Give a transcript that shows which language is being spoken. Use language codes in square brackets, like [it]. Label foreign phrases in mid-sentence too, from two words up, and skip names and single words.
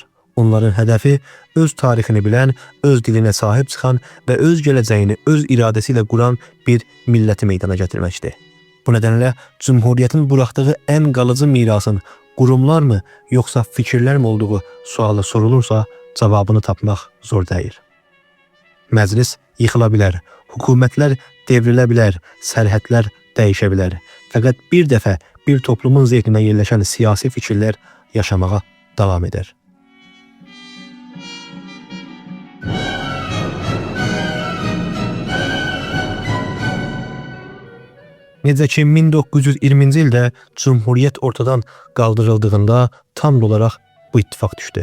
[tr] Onların hedefi öz tarixini bilen, öz diline sahip çıxan ve öz gələcəyini öz iradesiyle kuran bir milləti meydana gətirməkdir. Bu nedenle Cumhuriyetin bıraktığı en qalıcı mirasın qurumlar mı yoksa fikirler mi olduğu sualı sorulursa cevabını tapmaq zor değil. [az] Məclis yıxıla bilər, hökumətlər devrilə bilər, sərhədlər dəyişə bilər. Fəqət bir dəfə bir toplumun zehninə yerləşən siyasi fikirlər yaşamağa davam eder. Necə ki 1920-ci ildə Cumhuriyet ortadan qaldırıldığında tam olaraq bu ittifaq düşdü.